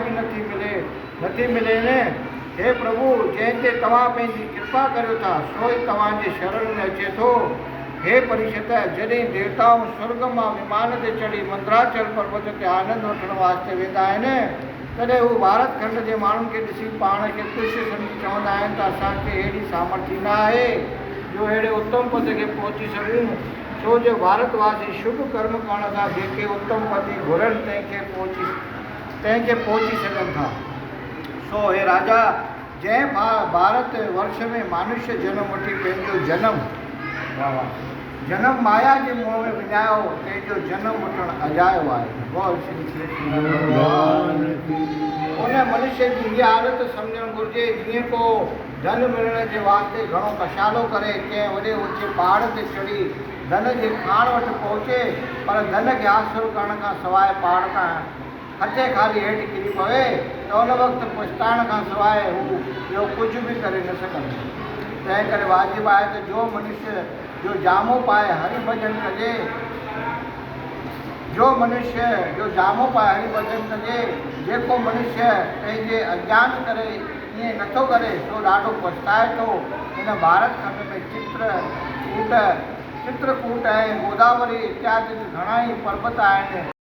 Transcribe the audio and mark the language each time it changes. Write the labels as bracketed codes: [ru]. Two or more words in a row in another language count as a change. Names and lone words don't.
[sd] बि नथी मिले न हे प्रभु जंहिं ते तव्हां पंहिंजी कृपा करियो था सो ई तव्हांजे शरण में अचे थो हे परिषद जॾहिं देवताऊं स्वर्ग मां विमान ते चढ़ी मंदराचल पर्वत ते आनंद वठण वास्ते वेंदा आहिनि तॾहिं हू भारत खंड जे माण्हुनि खे ॾिसी पाण खे ख़ुशि सम्झी चवंदा आहिनि त असांखे अहिड़ी सामर्थ्य न आहे जो अहिड़े उत्तम पद खे पहुची सघूं छो जो भारतवासी शुभ कर्म करण सां जेके उत्तम पद घुरनि तंहिंखे पहुची सघनि था सो हे राजा जंहिं भारत वर्ष में मनुष्य जनम वठी पंहिंजो जनम माया जे मोह में विञायो तंहिंजो जनम वठणु अजायो आहे बोल श्री कृष्ण भगवान उन मनुष्य जी इहा हालत सम्झणु घुरिजे जीअं को धन मिलण जे वास्ते घणो कशालो करे कंहिं वॾे ऊचे पहाड़ ते चढ़ी धन जे खाण वटि पहुचे पर धन खे हासिलु करण खां सवाइ पहाड़ खां हथे खाली हेठि किरी पवे त उन वक़्तु पछताइण खां सवाइ हू ॿियो कुझु बि करे न सघंदो तंहिं करे वाजिबु आहे त जो मनुष्य जो जामो पाए हरि भॼन कजे जेको मनुष्य पंहिंजे अज्ञान करे ईअं नथो करे सो ॾाढो पछताए थो हिन भारत खंड में चित्र कूट चित्रकूट आहे गोदावरी इत्यादि घणा ई पर्वत आहिनि